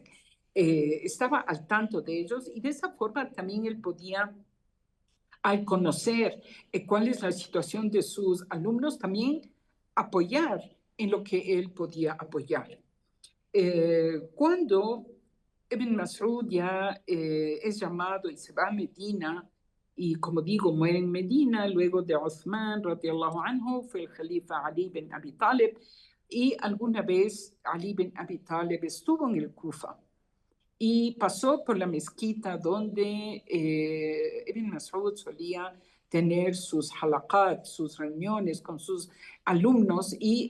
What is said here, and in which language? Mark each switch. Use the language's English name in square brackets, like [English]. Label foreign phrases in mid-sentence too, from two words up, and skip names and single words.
[Spanish] Estaba al tanto de ellos, y de esa forma también él podía, al conocer cuál es la situación de sus alumnos, también apoyar en lo que él podía apoyar. Cuando Ibn Mas'ud ya es llamado y se va a Medina, y como digo, muere en Medina, luego de Uthman, [Arabic] رضي الله عنه, [Spanish] fue el califa Ali bin Abi Talib, y alguna vez Ali bin Abi Talib estuvo en el Kufa y pasó por la mezquita donde Ibn Mas'ud solía tener sus halaqat, sus reuniones con sus alumnos, y